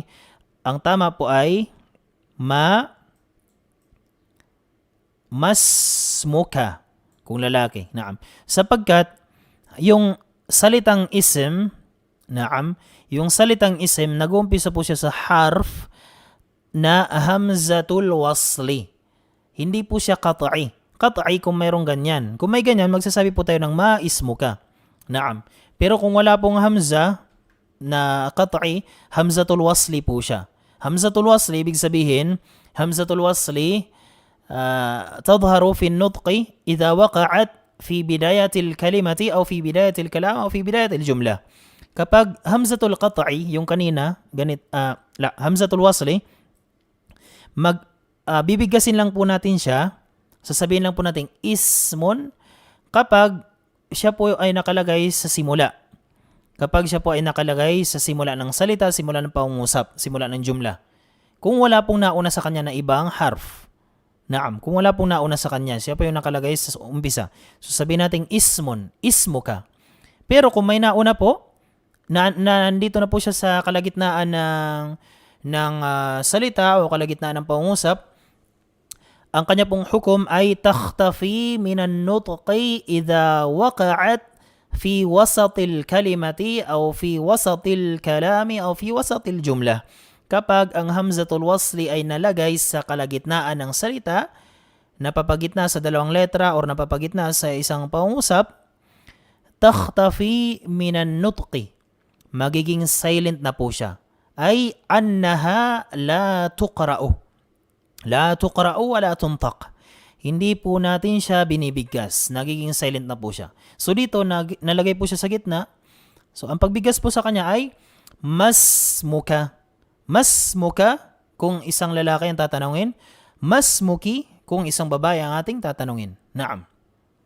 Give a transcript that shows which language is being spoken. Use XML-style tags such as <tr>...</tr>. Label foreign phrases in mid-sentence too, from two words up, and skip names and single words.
<tl>Ang tama po ay masmuka kung lalaki. Naam. Sapagkat yung salitang ism, yung salitang ism nag-uumpisa po siya sa harf na</tl> <ar>همزة الوصل.</ar> <tl>Hindi po siya qat'i. Qat'i kung mayroong ganyan. Kung may ganyan, magsasabi po tayo ng maismuka. Naam. Pero kung wala pong hamza na qat'i,</tl> <ar>همزة الوصل</ar> <tl>po siya.</tl> <ar>همزة الوصل,</ar> <tl>ibig sabihin,</tl> <ar>همزة الوصل تظهر في النطق إذا وقعت في بداية الكلمة أو في بداية الكلام أو في بداية الجملة.</ar> <tl>Kapag</tl> <ar>همزة القطع,</ar> <tl>yung kanina,</tl> <ar>همزة الوصل,</ar> <tl>bibigkasin lang po natin siya, sasabihin lang po natin ismun kapag siya po ay nakalagay sa simula. Kapag siya po ay nakalagay sa simula ng salita, simula ng pangungusap, simula ng jumla. Kung wala pong nauna sa kanya na ibang harf. Naam, kung wala pong nauna sa kanya, siya po yung nakalagay sa umpisa. So sabihin natin ismun, ismuka. Pero kung may nauna po, nandito na po siya sa kalagitnaan ng salita o kalagitnaan ng pangungusap, ang kanya pong hukom ay</tl> <ar>تختفي من النطق إذا وقعت في وسط الكلمة أو في وسط الكلام أو في وسط الجملة.</ar> <tl>Kapag ang</tl> <ar>همزة الوصل</ar> <tl>ay nalagay sa kalagitnaan ng salita, napapagitna sa dalawang letra o napapagitna sa isang pangungusap,</tl> <ar>تختفي من النطق.</ar> <tl>Magiging silent na po siya.</tl> <ar>أي أنها لا تقرأ. لا تقرأ ولا تنطق.</ar> <tl>Hindi po natin siya binibigkas. Nagiging silent na po siya. So dito, nalagay po siya sa gitna. So ang pagbigkas po sa kanya ay masmuka. Masmuka kung isang lalaki ang tatanungin. Masmuki kung isang babae ang ating tatanungin.</tl>